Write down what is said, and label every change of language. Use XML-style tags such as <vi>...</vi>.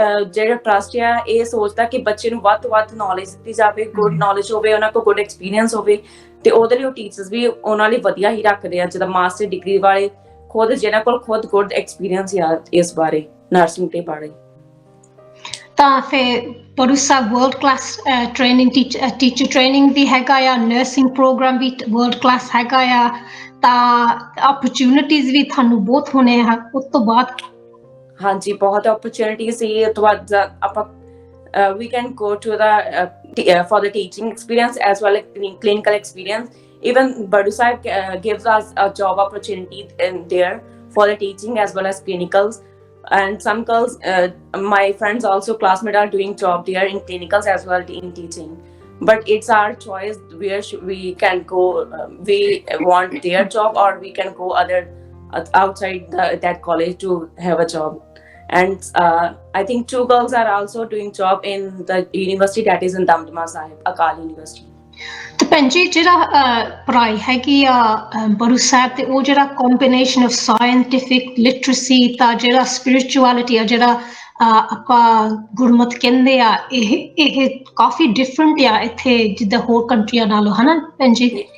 <pa>ਜਿਹੜਾ ਟਰਸਟ ਆ ਇਹ ਸੋਚਦਾ ਕਿ ਬੱਚੇ ਨੂੰ ਵੱਧ ਤੋਂ ਵੱਧ ਨੌਲੇਜ ਦਿੱਤੀ ਜਾਵੇ ਗੁੱਡ ਨੌਲੇਜ ਹੋਵੇ ਉਹਨਾਂ ਕੋਲ ਗੁੱਡ ਐਕਸਪੀਰੀਅੰਸ ਹੋਵੇ ਤੇ ਉਹਦੇ ਲਈ ਉਹ ਟੀਚਰਸ ਵੀ ਉਹਨਾਂ ਲਈ ਵਧੀਆ ਹੀ ਰੱਖਦੇ ਆ ਜਿੱਦਾਂ ਮਾਸਟਰ ਡਿਗਰੀ ਵਾਲੇ ਖੁਦ ਜਿਹਨਾਂ ਕੋਲ ਖੁਦ ਗੁੱਡ ਐਕਸਪੀਰੀਅੰਸ ਆ ਇਸ ਬਾਰੇ ਨਰਸਿੰਗ ਦੇ ਬਾਰੇ ਤਾਂ ਫਿਰ ਬੜੂ ਸਾਹਿਬ world class training teacher training ਵੀ ਹੈਗਾ ਆ ਨਰਸਿੰਗ ਪ੍ਰੋਗਰਾਮ ਵੀ ਵਰਲਡ ਕਲਾਸ ਹੈਗਾ ਆ ਤਾਂ ਓਪਰਚੁਨਿਟੀਜ਼ ਵੀ ਤੁਹਾਨੂੰ ਬਹੁਤ ਹੋਣੇ ਆ ਉਸ ਤੋਂ ਬਾਅਦ ਹਾਂਜੀ ਬਹੁਤ ਓਪਰਚੁਨਿਟੀ ਸੀ ਉਸ ਤੋਂ ਬਾਅਦ ਆਪਾਂ</pa> <en>we can go to the for the teaching experience as well as clinical experience even Badu Sahib gives us a job opportunity in there for the teaching as well as clinicals and some girls my friends also classmates are doing job there in clinicals as well in teaching but it's our choice where we can go we want their job or we can go other outside that college to have a job and I think 2 girls are also doing job in the university that is in Damdama Sahib Akal University</en> <pa>ਤੇ ਭੈਣ ਜੀ ਜਿਹੜਾ ਪੜ੍ਹਾਈ ਹੈਗੀ ਆ ਬੜੂ ਸਾਹਿਬ ਤੇ ਉਹ ਜਿਹੜਾ ਕੰਬੀਨੇਸ਼ਨ ਆਫ ਸਾਇੰਟਿਫਿਕ ਲਿਟਰੇਸੀ ਤਾਂ ਜਿਹੜਾ ਸਪਿਰਿਚੁਅਲਿਟੀ ਆ ਜਿਹੜਾ ਆਪਾਂ ਗੁਰਮਤ ਕਹਿੰਦੇ ਆ ਇਹ ਕਾਫੀ ਡਿਫਰੈਂਟ ਆ ਇੱਥੇ ਜਿੱਦਾਂ ਹੋਰ ਕੰਟਰੀਆਂ ਨਾਲੋਂ ਹਨਾ ਭੈਣ ਜੀ</pa>